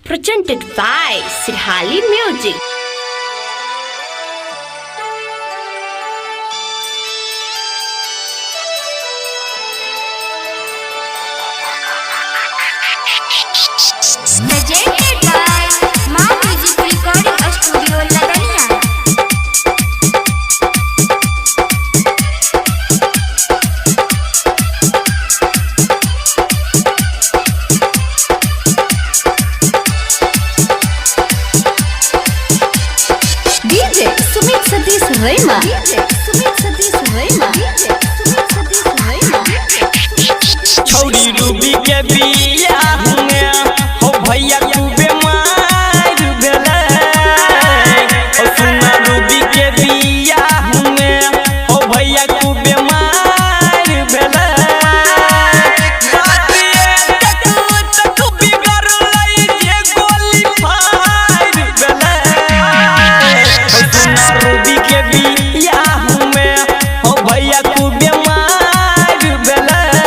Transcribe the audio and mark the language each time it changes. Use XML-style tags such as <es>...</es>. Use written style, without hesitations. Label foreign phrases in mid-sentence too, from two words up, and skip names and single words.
<en>Presented by Sirhali Music. Presented by Ma Music Recording Studio Ladania. DJ Sumit Satish Rema. DJ Sumit Satish Rema. DJ Sumit Satish Rema.</en> <mai>छोड़ी रूबी के बिया में हो भैया तू बीमार भेले हो सुना रूबी के बिया में हो भैया तू बीमार भेले बात ये तक बिगड़ लई जे गोली फाड़ भेले हो सुना रूबी के बिया में हो भैया तू बीमार भेले</mai>